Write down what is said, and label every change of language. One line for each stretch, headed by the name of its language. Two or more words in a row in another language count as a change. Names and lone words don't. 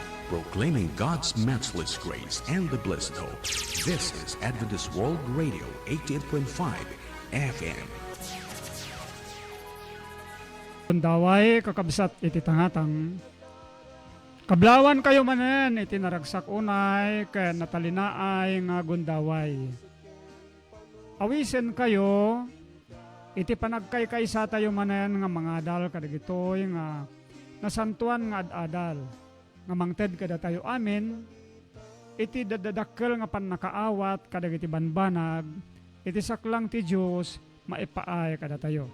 English: proclaiming God's matchless grace and the blessed hope. This is Adventist World Radio, 88.5 FM.
Iloko: Daway kakabsat iti tangatang kablawan kayo manen iti naragsak unay ken natalinaay nga gundaway. Awisen kayo iti panagkaykaysa tayo manen nga mga adal kadagitoy nga nasantuan nga ad-adal nga mangted kada tayo amin iti dadadakkel nga pannakaawat kadagiti banbanag iti saklang ti Dios maipaay kada tayo.